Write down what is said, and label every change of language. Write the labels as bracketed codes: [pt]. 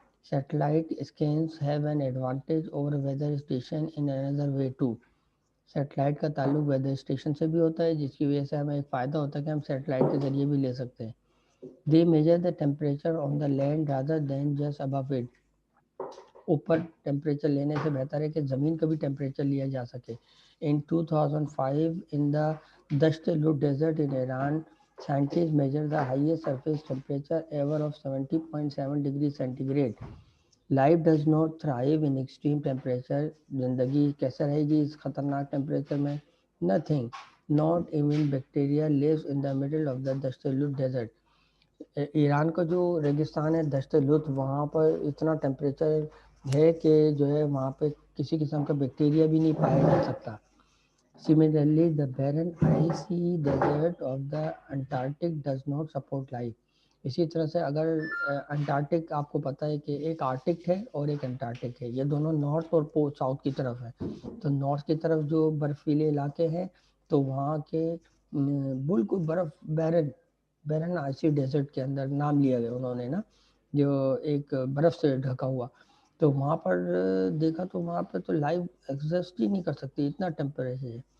[en] Satellite scans have an advantage over weather station in another way too. [ur] Satellite کا تعلق weather station سے بھی ہوتا ہے جس کی وجہ سے ہمیں ایک فائدہ ہوتا ہے کہ ہم سیٹلائٹ کے ذریعے بھی لے سکتے ہیں. [en] They measure the temperature on the land rather than just above it. [ur] اوپر ٹیمپریچر لینے سے بہتر ہے کہ زمین کا بھی ٹیمپریچر لیا جا سکے. [en] In 2005 in the Dasht Lut desert in Iran, scientists measured the highest surface temperature ever of 70.7 degrees centigrade. Life does not thrive in extreme temperature. [ur] زندگی کیسے رہے گی اس خطرناک ٹیمپریچر میں؟ Nothing. [en] Not even bacteria lives in the middle of the Dasht Lut desert. [ur] Iran کا جو ریگستان ہے دشت لط وہاں پر اتنا ٹیمپریچر ہے کہ جو ہے وہاں پہ کسی قسم کا بیکٹیریا بھی نہیں پایا جا سکتا. [en] Similarly, the barren icy desert of the Antarctic does not support life. [ur] اسی طرح سے اگر انٹارکٹک آپ کو پتہ ہے کہ ایک آرٹک ہے اور ایک انٹارکٹک ہے یہ دونوں نارتھ اور ساؤتھ کی طرف ہے. تو نارتھ کی طرف جو برفیلے علاقے ہیں تو وہاں کے بالکل بیرن آئسی ڈیزرٹ کے اندر نام لیا گیا انہوں نے نا جو ایک برف سے ڈھکا ہوا تو وہاں پر دیکھا تو وہاں پہ تو لائف ایگزسٹ ہی نہیں کر سکتی اتنا ٹیمپریچر ہے.